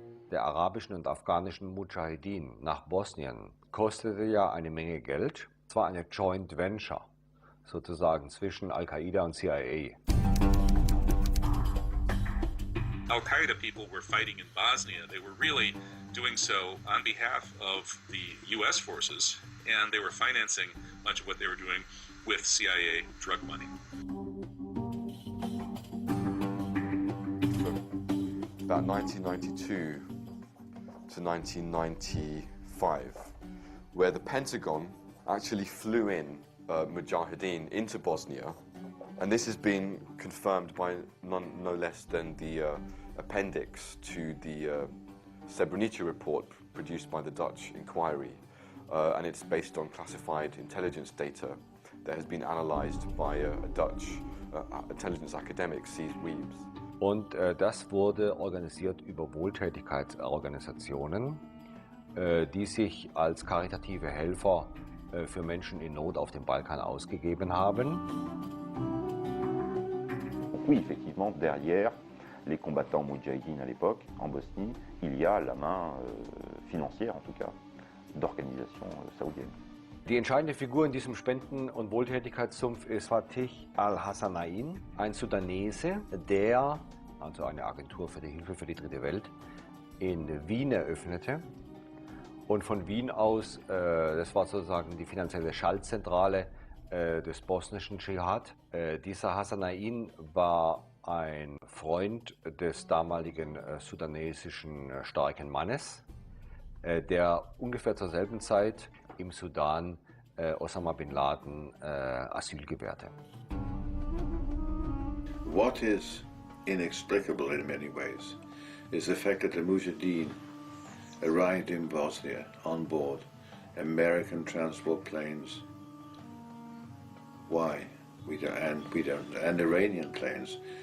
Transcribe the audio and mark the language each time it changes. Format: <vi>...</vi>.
<de>Der arabischen und afghanischen Mujahideen nach Bosnien kostete ja eine Menge Geld. Es war eine Joint Venture, sozusagen zwischen Al-Qaida und CIA.</de> <en>Al-Qaida people were fighting in Bosnia. They were really doing so on behalf of the U.S. forces, and they were financing much of what they were doing with CIA drug money. About 1992 to 1995, where the Pentagon actually flew in Mujahideen into Bosnia, and this has been confirmed by no less than the appendix to the Srebrenica report produced by the Dutch inquiry, and it's based on classified intelligence data that has been analyzed by a Dutch intelligence academic, Cees Weems.</en> <de>Und das wurde organisiert über Wohltätigkeitsorganisationen, die sich als karitative Helfer für Menschen in Not auf dem Balkan ausgegeben haben.</de> <fr>Oui, effectivement, derrière les combattants moudjahidines à l'époque, en Bosnie, il y a la main financière, en tout cas, d'organisations saoudiennes.</fr> <de>Die entscheidende Figur in diesem Spenden- und Wohltätigkeitssumpf ist Fatih Al-Hassanain, ein Sudanese, der also eine Agentur für die Hilfe für die Dritte Welt in Wien eröffnete. Und von Wien aus, das war sozusagen die finanzielle Schaltzentrale des bosnischen Dschihad. Dieser Hassanain war ein Freund des damaligen sudanesischen starken Mannes, der ungefähr zur selben Zeit im Sudan Osama bin Laden Asyl gewährte.</de> <en>What is inexplicable in many ways is the fact that the Mujahideen arrived in Bosnia on board American transport planes. Why? We don't, and Iranian planes.</en>